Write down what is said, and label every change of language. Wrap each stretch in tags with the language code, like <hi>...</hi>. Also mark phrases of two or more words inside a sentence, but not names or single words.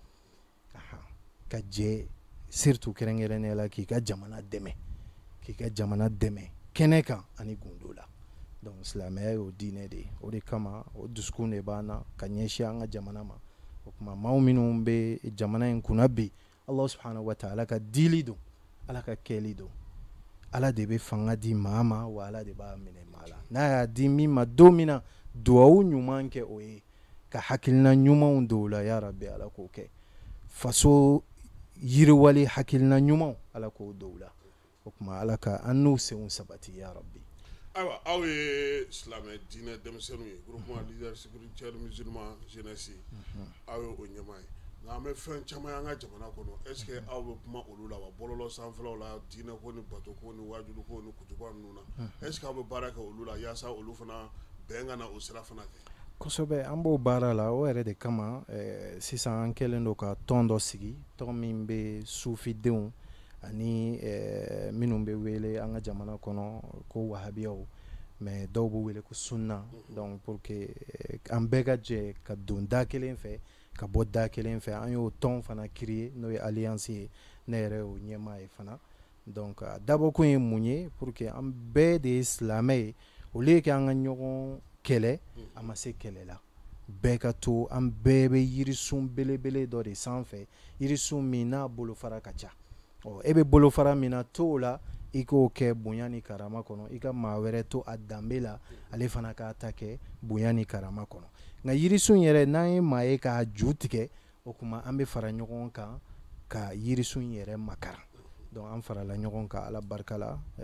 <bm>ka jɛ surtout kɛrɛnkɛrɛnnenya la k'i ka jamana dɛmɛ kɛnɛ kan ani gundo la donc silamɛya y'o diinɛ de ye o de kama o dusukun de b'an na ka ɲɛsin an ka jamana ma o kuma maa minnu bɛ jamana in kunna bi</bm> <ar>Allah subhanahu wa ta'ala</ar> <bm>ka dili don Ala ka kɛli don Ala de bɛ fanga di maa ma wa Ala de b'a minɛ maa la n'a y'a di min ma don min na dugawu ɲuman kɛ o ye ka hakilina ɲumanw don o la</bm> <ar>ya Rabbi</ar> <bm>Ala k'o kɛ faso yiriwali hakilina ɲumanw Ala k'o don o la o kuma Ala ka an n'u senw sabati</bm> <ar>ya Rabbi.</ar> <bm>ayiwa aw ye silamɛ diinɛ denmisɛnninw ye</bm> <fr>groupement leader spirituel musulman jeunesse</fr> <bm>aw ye o ɲɛmaa ye nka an bɛ fɛn caman y'an ka jamana kɔnɔ</bm> <fr>est ce que</fr> <bm>aw bɛ kuma olu la wa bɔlɔlɔ sanfɛlaw la diinɛ ko ni bato ko ni wajulu ko ni kutuba ninnu na</bm> <fr>est ce que</fr> <bm>aw bɛ baara kɛ olu la yaasa olu fana bɛn ka na o sira fana kɛ. kosɛbɛ an b'o baara la o yɛrɛ de kama sisan an kɛlen don ka tɔn dɔ sigi tɔn min bɛ sufidenw ani minnu bɛ wele an ka jamana kɔnɔ ko wahabiyaw mais dɔw bɛ wele ko sunna</bm> <fr>donc pour que</fr> <bm>an bɛɛ ka jɛ ka don da kelen fɛ ka bɔ da kelen fɛ an y'o tɔn fana créer n'o ye alliance ye ne yɛrɛ y'o ɲɛmaa ye fana donc a dabɔkun ye mun ye</bm> <fr>pour que</fr> <bm>an bɛɛ de ye silamɛ ye</bm> <fr>au lieu que</fr> <bm>an ka ɲɔgɔn kɛlɛ a ma se kɛlɛ la bɛɛ ka to an bɛɛ bɛ yirisun belebele dɔ de sanfɛ yirisun min n'a bolofara ka ca e bɛ bolofara min na to o la i k'o kɛ bonya ni karama kɔnɔ i ka maa wɛrɛ to a danbe la ale fana k'a ta kɛ bonya ni karama kɔnɔ nka yirisun yɛrɛ n'an ye maa ye k'a ju tigɛ o tuma an bɛ fara ɲɔgɔn kan ka yirisun yɛrɛ makara donc an farala ɲɔgɔn kan ala barika la</bm>